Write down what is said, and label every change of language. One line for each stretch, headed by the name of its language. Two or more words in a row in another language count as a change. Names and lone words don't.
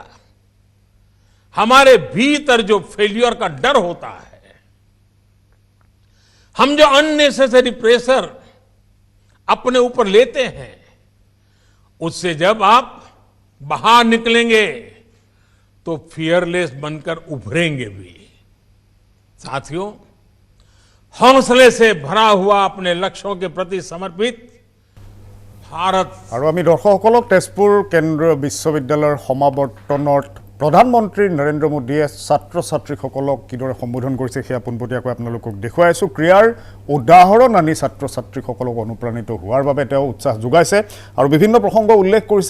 Hindi: हमारे भीतर जो फेल्यूर का डर होता है, हम जो
English: unnecessary pressure
Hindi: अपने ऊपर लेते हैं, उससे जब आप बाहर निकलेंगे तो फियरलेस बनकर उभरेंगे भी। साथियों, हौसले से भरा हुआ अपने लक्ष्यों के प्रति समर्पित भारत
Assamese: আৰু আমি দৰ্শকসকলক তেজপুৰ কেন্দ্ৰীয় বিশ্ববিদ্যালয়ৰ সমাৱৰ্তনত প্ৰধানমন্ত্ৰী নৰেন্দ্ৰ মোদীয়ে ছাত্ৰ ছাত্ৰীসকলক কিদৰে সম্বোধন কৰিছে সেয়া পোনপটীয়াকৈ আপোনালোকক দেখুৱাই আছোঁ। ক্ৰীড়াৰ উদাহৰণ আনি ছাত্ৰ ছাত্ৰীসকলক অনুপ্ৰাণিত হোৱাৰ বাবে তেওঁ উৎসাহ যোগাইছে আৰু বিভিন্ন প্ৰসংগ উল্লেখ কৰিছে।